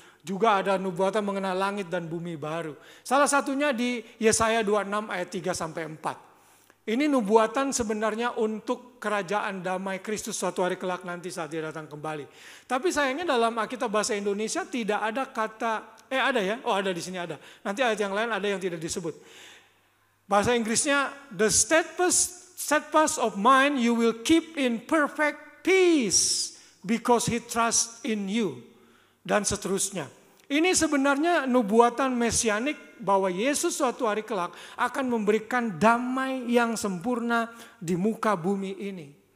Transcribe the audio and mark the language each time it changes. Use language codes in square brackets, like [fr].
[id] Juga ada nubuatan mengenai langit dan bumi baru. Salah satunya di Yesaya 26 ayat 3-4. Ini nubuatan sebenarnya untuk kerajaan damai Kristus suatu hari kelak nanti saat dia datang kembali. Tapi sayangnya dalam Alkitab bahasa Indonesia tidak ada kata, ada ya? Oh ada di sini ada. Nanti ayat yang lain ada yang tidak disebut. Bahasa Inggrisnya, [en] the steadfast of mind you will keep in perfect peace because he trusts in you. [id] Dan seterusnya. Ini sebenarnya nubuatan mesianik bahwa Yesus suatu hari kelak akan memberikan damai yang sempurna di muka bumi ini.